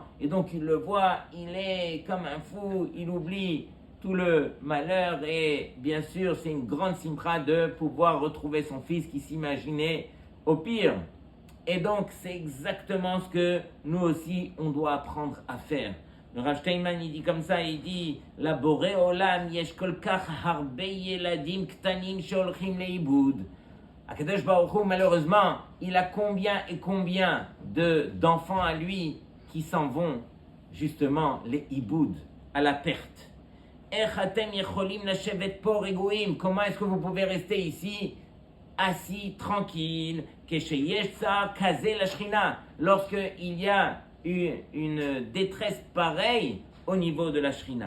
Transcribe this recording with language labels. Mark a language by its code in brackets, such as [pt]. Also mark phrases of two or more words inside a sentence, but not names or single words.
[fr] Et donc il le voit, il est comme un fou, il oublie tout le malheur et bien sûr c'est une grande simcha de pouvoir retrouver son fils qui s'imaginait au pire. Et donc c'est exactement ce que nous aussi on doit apprendre à faire. Le Rav Steinman il dit [he] comme ça, il dit לבורא עולם יש כל כך הרבה ילדים קטנים שהולכים לאיבוד. [fr] Akadosh Baruch Hu, malheureusement, il a combien et combien d'enfants à lui qui s'en vont justement les iboud, à la perte. Comment est-ce que vous pouvez rester ici assis, tranquille, lorsqu'il y a une détresse pareille au niveau de la Shrina.